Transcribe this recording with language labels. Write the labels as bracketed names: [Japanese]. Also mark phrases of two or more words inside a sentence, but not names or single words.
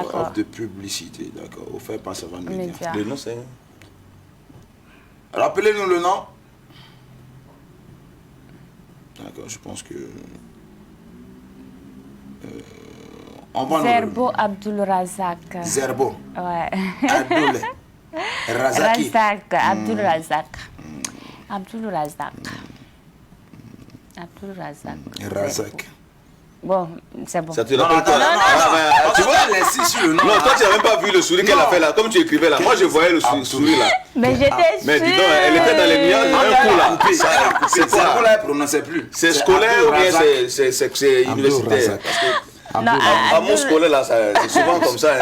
[French] Offre de publicité, d'accord. Offerte par Savane Média. Le nom, c'est... Rappelez-nous le nom. D'accord, je pense que... Zerbo Abdul Razak. Zerbo. Ouais. Abdul Razaki. Razak, Abdul Razak. Abdul Razak. Abdul Razak. Razak. Bon, c'est bon. Ça te rappelle quoi? Tu vois, elle insiste sur le nom. Non, toi tu n'as même pas vu le sourire qu'elle a fait là. Comme tu écrivais là, moi je voyais le sourire là. Mais j'étais sûre. Mais dis donc, elle était dans les nuages un coup là. C'est quoi? Elle ne prononçait plus. C'est scolaire ou bien c'est universitaire? Amour scolaire là, c'est souvent comme ça.